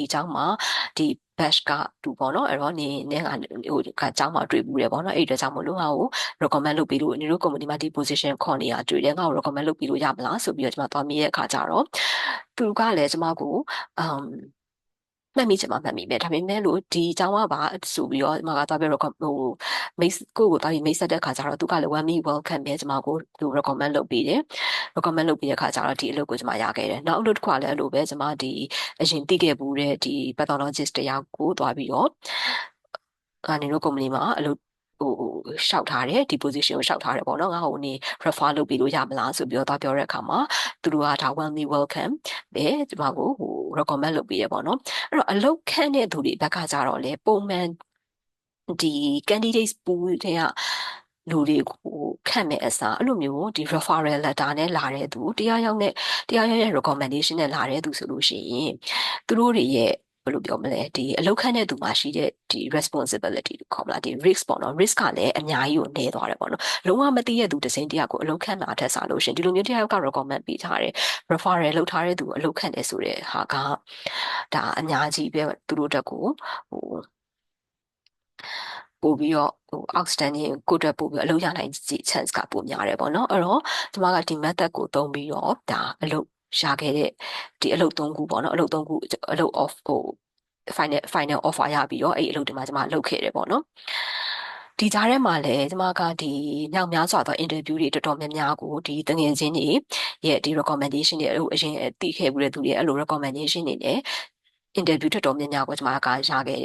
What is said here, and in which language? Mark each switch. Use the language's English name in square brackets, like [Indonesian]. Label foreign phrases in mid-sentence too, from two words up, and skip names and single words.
[Burmese] အကြောင်းမှာဒီ batch ကတူပေါ့နော်အဲ့တော့နေကအကြောင်းမှာတွေ့ဘူးတယ်ပေါ့နော်အဲ့ဒီအတွက်ကြောင့်မလို့ငါ့ကို recommend လုပ်ပြီးလို့ညီတို့ company မှာဒီ position ခေါ်နေတာတွေ့တယ်ငါ့ကို recommend လုပ်ပြီးလို့ရမလားဆိုပြီးတော့ကျွန်မသွားမိတဲ့အခါကျတော့သူကလည်းကျွန်မကိုမှတ်မိချင်မှမှတ်မိမယ်ဒါပေမဲ့လို့ဒီအကြောင်းကပါဆိုပြီးတော့ဒီမှာက သွားပြီးတော့မိတ်ကိုသွားပြီးမိတ်ဆက်တဲ့ခါကျတော့သူကလည်း [English] one me welcome [Burmese] ပဲကျွန်မကိုသူ recommend လုပ်ပေးတယ် recommend လုပ်ပေးတဲ့ခါကျတော့ဒီအလုပ်ကိုကျွန်မရခဲ့တယ်နောက်အလုပ်တစ်ခုကလည်းအဲ့လိုပဲကျွန်မဒီအရင်သိခဲ့ဘူးတဲ့ဒီ pathologist တယောက်ကိုသွားပြီးတော့ကနေ တို့ company မှာအလုပ်ရှောက်ထားတယ်ဒီ position ကိုရှောက်ထားတယ်ပေါ့နော်ငါ့ကိုနေ refer လုပ်ပြီးလို့ရမလားဆိုပြီးတော့သွားပြောတဲ့အခါမှာသူတို့ကဒါ [English] one me welcome [Burmese] ပဲဒီမှာကိုrecommend လုပ်ပြီးရပေါ့နော် အဲ့တော့အလုပ်ခန့်တဲ့သူတွေဘက်ကကြတော့လေပုံမှန်ဒီ [English] candidates pool [Burmese] တွေကလူတွေကိုခန့်မဲ့အစားအဲ့လိုမျိုးဒီ [English] referral letter [Burmese] နဲ့လာတဲ့သူတရားရောက်ရဲ့ recommendation နဲ့လာတဲ့သူဆိုလို့ရှိရင်သူတို့တွေရဲ့ဘယ်လိုပြောမလဲဒီအလောက်ခန့်တဲ့သူမှာရှိတဲ့ဒီ responsibility ကိုခေါ်မလားဒီ risk ပေါ့နော် risk ကလည်းအများကြီးကိုနည်းသွားတယ်ပေါ့နော်လုံးဝမသိတဲ့သူတစ်စိမ်းတယောက်ကိုအလောက်ခန့်တာထက်စားလို့ရှင်ဒီလိုမျိုးတယောက်က recommend ပေးထားတယ် referral လုပ်ထားတဲ့သူအလောက်ခန့်တယ်ဆိုတဲ့ဟာကဒါအများကြီးပဲသူတို့တက်ကို ပို့ပြီးတော့outstanding ကိုတက်ပို့ပြီးအလုပ်ရနိုင်ခြေ chance ကပိုများတယ်ပေါ့နော်အဲ့တော့ဒီမှာကဒီ method ကိုသုံးပြီးတော့ဒါအလုပ်ရှာခဲ့တဲ့ဒီအလုပ်၃ခုပေါ့နော်အလုပ်၃ခုအလုပ် off [English] final offer [Burmese] ရပြီးတော့အဲ့အလုပ်ဒီမှာကျွန်မလုပ်ခဲ့တယ်ပေါ့နော်ဒီကြားထဲမှာလည်းကျွန်မကဒီမြောက်များစွာသော interview တွေတော်တော်များများကိုဒီတ ငယ်ချင်းတွေရဲ့ဒီ recommendation တွေအရင်သိခဲ့ဘူးတဲ့သူတွေအဲ့လို recommendation တွေနဲ့ interview တော်တော်များများကိုကျွန်မကရခဲ့